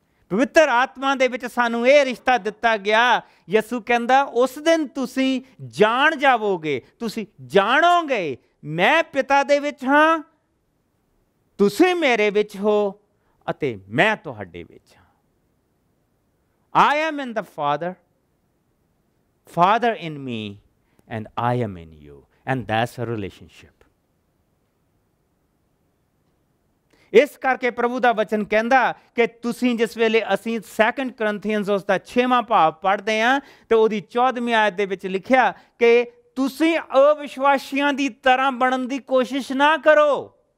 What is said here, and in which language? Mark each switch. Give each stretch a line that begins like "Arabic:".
Punjabi: ਪਵਿੱਤਰ ਆਤਮਾ ਦੇ ਵਿੱਚ ਸਾਨੂੰ ਇਹ ਰਿਸ਼ਤਾ ਦਿੱਤਾ ਗਿਆ। ਯਿਸੂ ਕਹਿੰਦਾ ਉਸ ਦਿਨ ਤੁਸੀਂ ਜਾਣ ਜਾਵੋਗੇ, ਤੁਸੀਂ ਜਾਣੋਗੇ ਮੈਂ ਪਿਤਾ ਦੇ ਵਿੱਚ ਹਾਂ, ਤੁਸੀਂ ਮੇਰੇ ਵਿੱਚ ਹੋ ਅਤੇ ਮੈਂ ਤੁਹਾਡੇ ਵਿੱਚ ਹਾਂ।
English: I am in the Father, Father in me, and I am in you. And that's a relationship.
Punjabi: ਇਸ ਕਰਕੇ ਪ੍ਰਭੂ ਦਾ ਵਚਨ ਕਹਿੰਦਾ ਕਿ ਤੁਸੀਂ ਜਿਸ ਵੇਲੇ ਅਸੀਂ 2 Corinthians ਉਸ ਦਾ 6ਵਾਂ ਭਾਵ ਪੜ੍ਹਦੇ ਹਾਂ ਤੇ ਉਹਦੀ 14ਵੀਂ ਆਇਤ ਦੇ ਵਿੱਚ ਲਿਖਿਆ ਕਿ ਤੁਸੀਂ ਅਵਿਸ਼ਵਾਸੀਆਂ ਦੀ ਤਰ੍ਹਾਂ ਬਣਨ ਦੀ ਕੋਸ਼ਿਸ਼ ਨਾ ਕਰੋ।